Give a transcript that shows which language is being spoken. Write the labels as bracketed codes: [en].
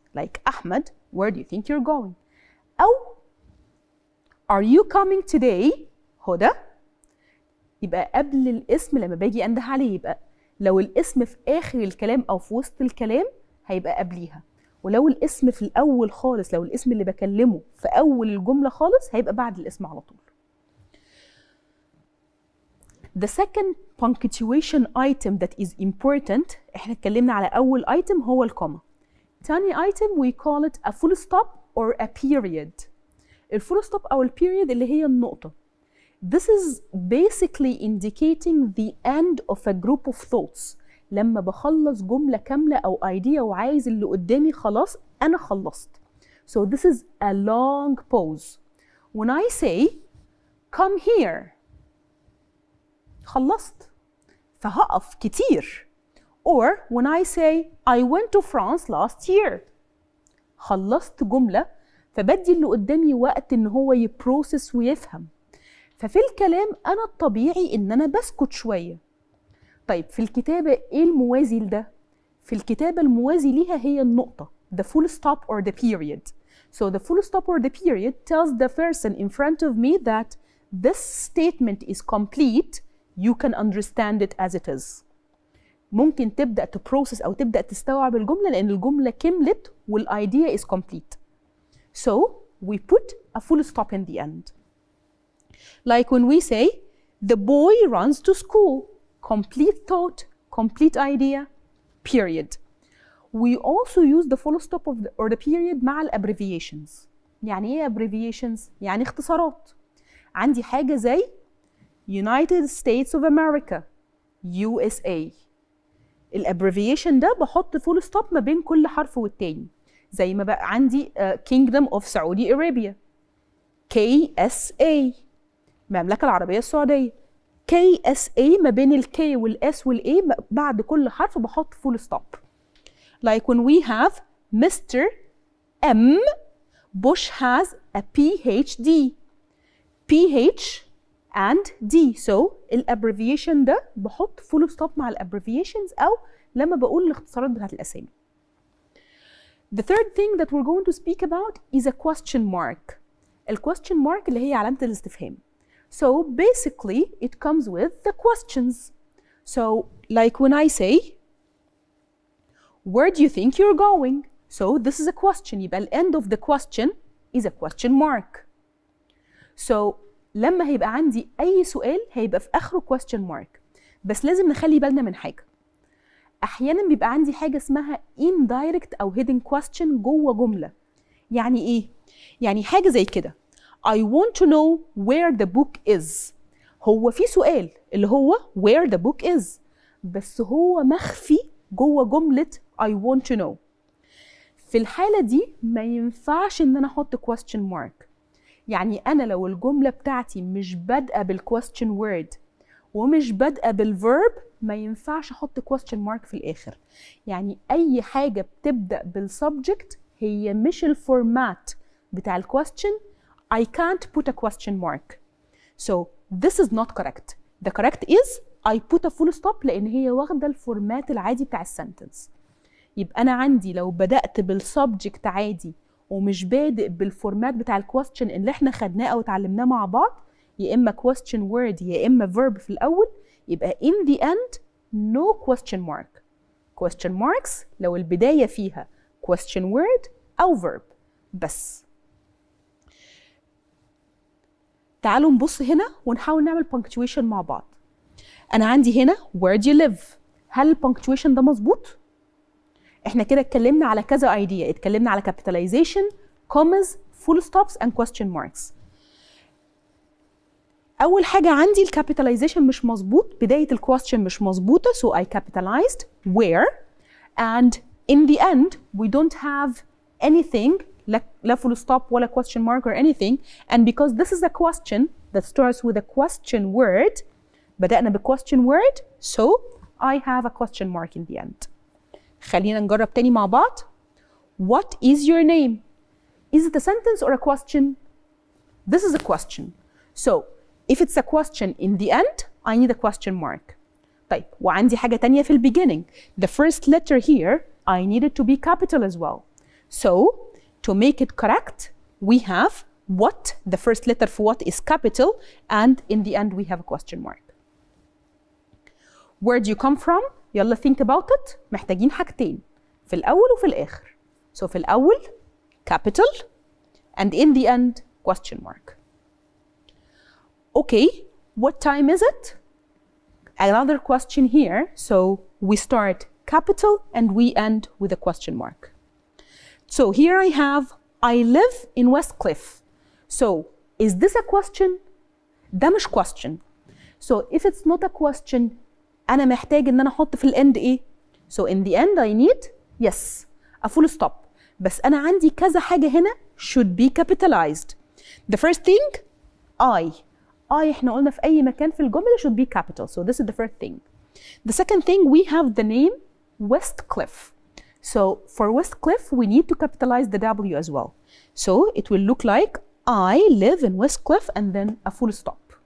[ar] Like أحمد [en] where do you think you're going؟ [ar] أو [en] are you coming today [ar] هدى؟ يبقى قبل الاسم لما باجي أنده عليه، يبقى لو الاسم في آخر الكلام أو في وسط الكلام هيبقى قبليها، ولو الاسم في الأول خالص، لو الاسم اللي بكلمه في أول الجملة خالص هيبقى بعد الاسم على طول. The second punctuation item that is important، احنا اتكلمنا على أول item هو الكوما. تاني [en] item we call it a full stop or a period. [ar] الفول stop أو البيريد اللي هي النقطة. [en] This is basically indicating the end of a group of thoughts. [ar] لما بخلص جملة كاملة أو idea وعايز اللي قدامي خلاص أنا خلصت. [en] So this is a long pause. When I say come here [ar] خلصت فهقف كتير. [en] Or when I say I went to France last year [ar] خلصت جملة، فبدي اللي قدامي وقت إن هو يبروسس ويفهم. ففي الكلام أنا الطبيعي إن أنا بسكت شوية. طيب في الكتابة إيه الموازي لده؟ في الكتابة الموازي ليها هي النقطة [en] the full stop or the period. So the full stop or the period tells the person in front of me that this statement is complete, you can understand it as it is. [ar] ممكن تبدأ تبروسس أو تبدأ تستوعب الجملة لأن الجملة كملت والidea [en] is complete. So we put a full stop in the end. Like when we say, the boy runs to school, complete thought, complete idea, period. We also use the full stop or the period [ar] مع ال [en] abbreviations. [ar] يعني ايه abbreviations؟ يعني اختصارات. عندي حاجة زي United States of America, USA. ال abbreviation ده بحط full stop ما بين كل حرف والتاني. زي ما بقى عندي Kingdom of Saudi Arabia, KSA. المملكة العربية السعودية. KSA ما بين ال K وال S وال A بعد كل حرف بحط full stop. [en] Like when we have Mr. M, Bush has a PhD. PH and D. [ar] So ال abbreviation ده بحط full stop مع ال abbreviations أو لما بقول الاختصارات بتاعت الأسامي. [en] The third thing that we're going to speak about is a question mark. [ar] ال question mark اللي هي علامة الاستفهام. [en] So basically it comes with the questions. So like when I say where do you think you're going? So this is a question. [ar] يبقى [en] the end of the question is a question mark. [ar] So لما هيبقى عندي أي سؤال هيبقى في آخره question mark. بس لازم نخلي بالنا من حاجة. أحيانا بيبقى عندي حاجة اسمها indirect أو hidden question جوه جملة. يعني إيه؟ يعني حاجة زي كده. [en] I want to know where the book is. [ar] هو في سؤال اللي هو [en] where the book is. [ar] بس هو مخفي جوه جملة [en] I want to know. [ar] في الحالة دي ما ينفعش إن أنا أحط question mark. يعني أنا لو الجملة بتاعتي مش بادئة بالquestion word ومش بادئة بالverb ما ينفعش أحط question mark في الآخر. يعني أي حاجة بتبدأ بالsubject هي مش الفورمات بتاع الquestion. [en] I can't put a question mark. So this is not correct. The correct is I put a full stop [ar] لأن هي واخدة الفورمات العادي بتاع السنتنس. يبقى أنا عندي لو بدأت بالسبجكت عادي ومش بادئ بالفورمات بتاع الكويستشن اللي احنا خدناه أو اتعلمناه مع بعض، يا إما question word يا إما verb في الأول، يبقى [en] in the end no question mark. [ar] question marks لو البداية فيها question word أو verb بس. تعالوا نبص هنا ونحاول نعمل punctuation مع بعض. انا عندي هنا [en] where do you live. [ar] هل البنكتويشن ده مظبوط؟ احنا كده اتكلمنا على كذا ايديا، اتكلمنا على [en] capitalization, commas, full stops and question marks. [ar] اول حاجه عندي الكابيتاليزيشن مش مظبوط، بدايه الكويستشن مش مظبوطه [en] so I capitalized where and in the end we don't have anything [ar] لا full stop ولا [en] question mark or anything, and because this is a question that starts with a question word [ar] بدأنا ب [en] question word so I have a question mark in the end. [ar] خلينا نجرب تاني مع بعض. [en] What is your name? Is it a sentence or a question? This is a question. So if it's a question in the end I need a question mark. [ar] طيب وعندي حاجة تانية في beginning. [en] The first letter here I need it to be capital as well. So to make it correct we have what, the first letter for what is capital, and in the end we have a question mark. Where do you come from? [ar] يلا [en] think about it. [ar] محتاجين حاجتين في الأول وفي الآخر. [en] So [ar] في الأول [en] capital and in the end question mark. Okay, what time is it? Another question here. So we start capital and we end with a question mark. So here I have I live in Westcliff. So is this a question? [ar] ده مش question. [en] So if it's not a question [ar] أنا محتاج إن أنا أحط في الإند إيه؟ [en] So in the end I need yes a full stop. [ar] بس أنا عندي كذا حاجة هنا [en] should be capitalized. The first thing I [ar] إحنا قلنا في أي مكان في الجملة [en] should be capital. So this is the first thing. The second thing we have the name Westcliff. So for Westcliff we need to capitalize the W as well. So it will look like I live in Westcliff and then a full stop.